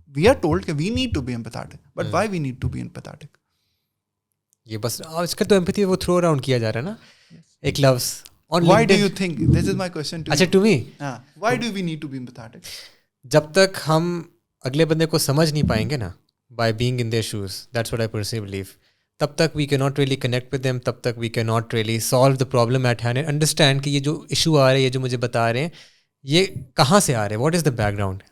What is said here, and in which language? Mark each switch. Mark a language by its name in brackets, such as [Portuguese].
[English] We are told that we need to be empathetic, but why we need to be empathetic? [Urdu] یہ بس آج کل تو empathy وہ تھرو اراؤنڈ کیا جا رہا ہے نا, ایک لفظ. [English] Why do you think? This is my question to you. [Urdu] اچھا, to me, [English] why do we need to be empathetic? [Urdu] جب تک ہم اگلے بندے کو سمجھ نہیں پائیں گے نا, [English] by being in their shoes, that's what I personally believe, [Urdu] تب تک [English] we cannot really connect with them, [Urdu] تب تک [English] we cannot really solve the problem at hand and understand [Urdu] کہ یہ جو ایشو آ رہا ہے, یہ جو مجھے بتا رہے ہیں, یہ کہاں سے آ رہے ہیں, [English] What is the background.